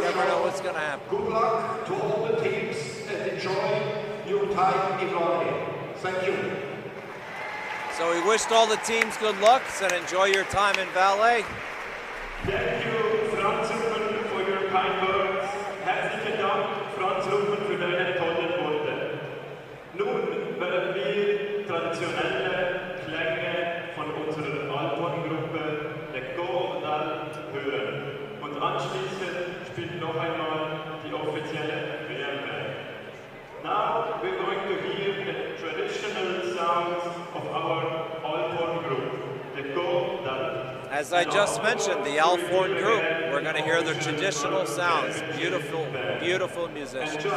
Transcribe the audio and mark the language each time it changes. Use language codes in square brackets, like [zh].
[en] Never know what's going to happen. Good luck to all the teams and enjoy your time in Raleigh. Thank you. So he wished all the teams good luck, said enjoy your time in Valais. Thank you, Franz Ruppen, for your kind words. [de] Herzlichen Dank, Franz Ruppen, für deine tollen Worte. Nun werden wir traditionelle Klänge von unserer Alphorngruppe, der Go-Dal, hören. Und anschließend spielt noch einmal die offizielle WM. [en] Now we're going to hear the traditional sounds of our Alphorn group, the Go-Dal. As I just mentioned, the Alphorn group, we're going to hear their traditional sounds. Beautiful, beautiful musicians.